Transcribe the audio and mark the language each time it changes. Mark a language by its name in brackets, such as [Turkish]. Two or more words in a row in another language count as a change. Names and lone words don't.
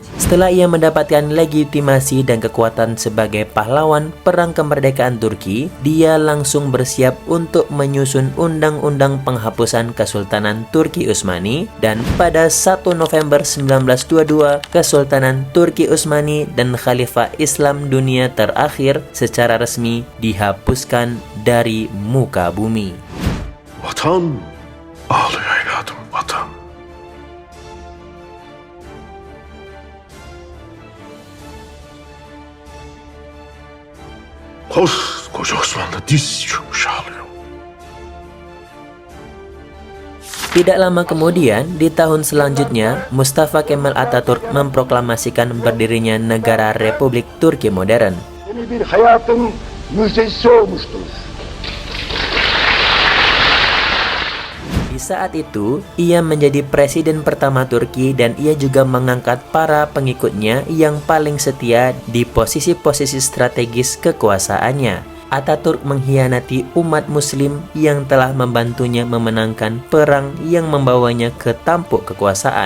[Indonesian] Setelah ia mendapatkan legitimasi dan kekuatan sebagai pahlawan Perang Kemerdekaan Turki, dia langsung bersiap untuk menyusun undang-undang penghapusan Kesultanan Turki Utsmani, dan pada 1 November 1922, Kesultanan Turki Utsmani dan Khalifah Islam dunia terakhir secara resmi dihapuskan dari muka bumi. [Turkish] Vatan ağlıyor evladım, vatan. Koskoca Osmanlı diz çökmüş ağlıyor. [Indonesian] Tidak lama kemudian, di tahun selanjutnya, Mustafa Kemal Atatürk memproklamasikan berdirinya negara Republik Turki modern. [Turkish] Yeni bir hayatın müjdesi olmuştur. [Indonesian] Di saat itu, ia menjadi presiden pertama Turki dan ia juga mengangkat para pengikutnya yang paling setia di posisi-posisi strategis kekuasaannya. Ataturk mengkhianati umat muslim yang telah membantunya memenangkan perang yang membawanya ke tampuk kekuasaan.